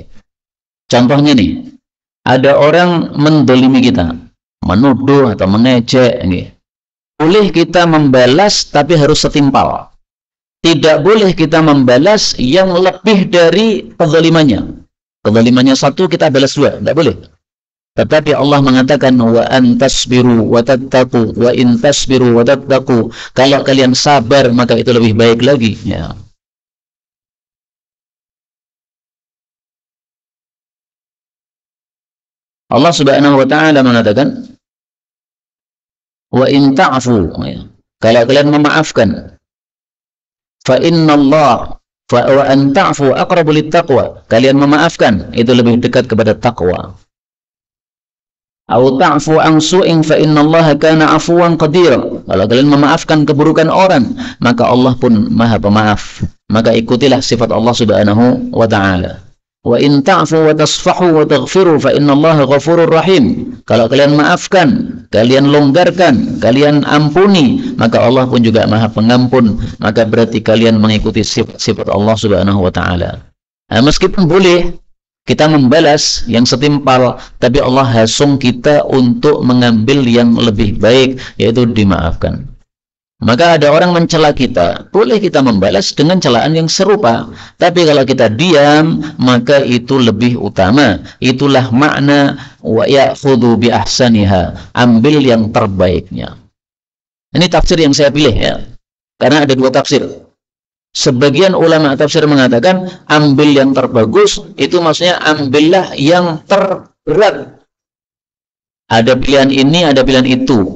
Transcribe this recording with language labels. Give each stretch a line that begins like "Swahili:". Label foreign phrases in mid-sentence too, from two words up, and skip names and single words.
Indonesian: Contohnya nih, ada orang mendolimi kita, menuduh atau mengejek, boleh kita membalas tapi harus setimpal. Tidak boleh kita membalas yang lebih dari kezalimannya. Kezalimannya satu, kita balas dua, tidak boleh. Tetapi Allah mengatakan
Arabic: وأن تصبروا وتتقوا وإن تصبروا وتتقوا,
Indonesian: kalau kalian sabar maka itu lebih baik lagi, ya. Allah
Arabic: سبحانه وتعالى
Indonesian: mengatakan
Arabic: وإن تعفوا,
Indonesian: ya, kalau kalian memaafkan,
Arabic: فإن الله ف وأن تعفوا أقرب للتقوى,
Indonesian: kalian memaafkan itu lebih dekat kepada takwa.
Arabic: أو تعفوا عن سوء فإن الله كان عفوا قديرا,
Indonesian: kalau kalian memaafkan keburukan orang maka Allah pun Maha Pemaaf. Maka ikutilah sifat Allah
Arabic: سبحانه وتعالى. وإن تعفوا وتصفحوا وتغفروا فإن الله غفور رحيم,
Indonesian: kalau kalian maafkan, kalian longgarkan, kalian ampuni, maka Allah pun juga Maha Pengampun. Maka berarti kalian mengikuti sifat Allah
Arabic: سبحانه وتعالى.
Indonesian: Nah, meskipun boleh kita membalas yang setimpal, tapi Allah hasung kita untuk mengambil yang lebih baik, yaitu dimaafkan. Maka ada orang mencela kita, boleh kita membalas dengan celaan yang serupa. Tapi kalau kita diam, maka itu lebih utama. Itulah makna
Arabic: ويأخذوا بأحسنها,
Indonesian: ambil yang terbaiknya. Ini tafsir yang saya pilih, ya. Karena ada dua tafsir. Sebagian ulama tafsir mengatakan ambil yang terbagus, itu maksudnya ambillah yang terberat. Ada pilihan ini, ada pilihan itu.